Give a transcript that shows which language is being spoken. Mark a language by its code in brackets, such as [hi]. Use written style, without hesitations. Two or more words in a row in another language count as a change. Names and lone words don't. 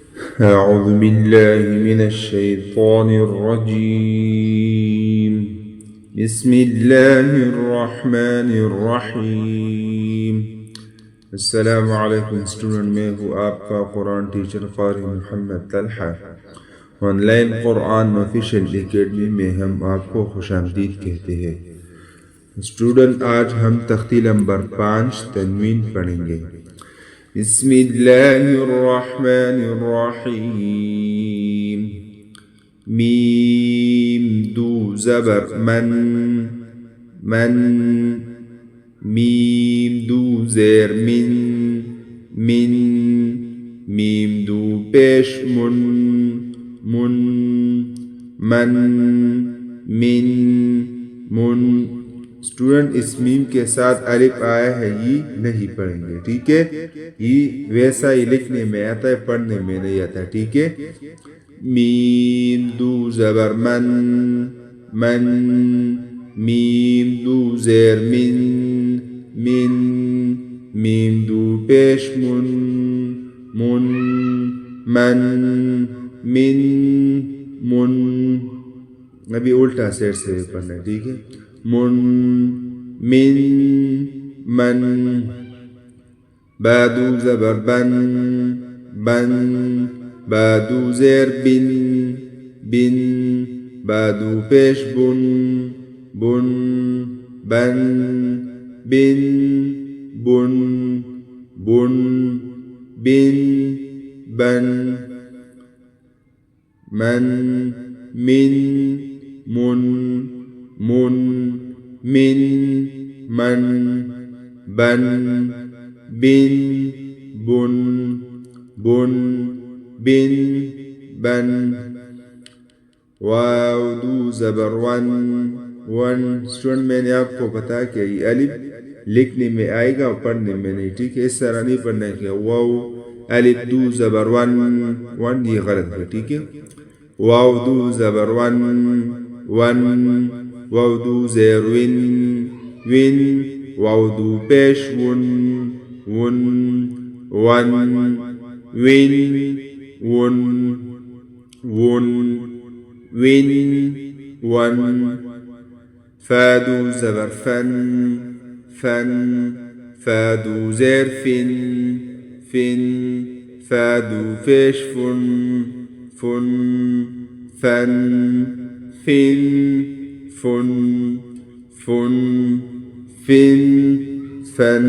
[ar] أعوذ بالله من الشيطان الرجيم. بسم الله الرحمن الرحیم. السلام علیکم [ur] اسٹوڈنٹ، میں ہوں آپ کا قرآن ٹیچر قاری محمد طلحہ. آن لائن قرآن آفیشیل اکیڈمی میں ہم آپ کو خوش آمدید کہتے ہیں. اسٹوڈنٹ، آج ہم تختی نمبر 5 تنوین پڑھیں گے. [ar] بسم اللہ الرحمن الرحیم. [ur] میم دو زبر من، من. میم دو زیر من، من. میم دو پیش من، من. من، من، من. اسٹوڈنٹ، اس میم کے ساتھ الف آیا ہے، یہ نہیں پڑھیں گے، ٹھیک ہے؟ یہ ویسا ہی لکھنے میں آتا ہے، پڑھنے میں نہیں آتا، ٹھیک ہے؟ میم دو زبر من، من. میم دو زیر من، من. میم دو پیش من، من. من، من، من. ابھی الٹا سیٹ سے پڑھنا ہے، ٹھیک ہے؟ من، من، من. بادو زبر بن، بن. بادو زیر بن، بن. بادو پیش بن، بن. بن، بن، بن. بن، بن، بن. من، من، من. من، من، من. بن، بن، بن. بن، بن، بن. واو دو زبر ون، ون. اسٹوڈنٹ، میں نے آپ کو بتایا کہ یہ الف لکھنے میں آئے گا اور پڑھنے میں نہیں، ٹھیک ہے؟ اس طرح نہیں پڑھنا ہے کہ واو الف دو زبر ون، ون. یہ غلط ہے، ٹھیک ہے؟ واو دو زبر ون، ون. واو دو زیر ون، ون. واو دو پیش ون، ون. ون، ون، ون. ون، ون، ون. فادو زبر فن، فن. فادو زیر فن، فن. فادو پیش فن، فن. فن، فن، فن. فن، فن، فن.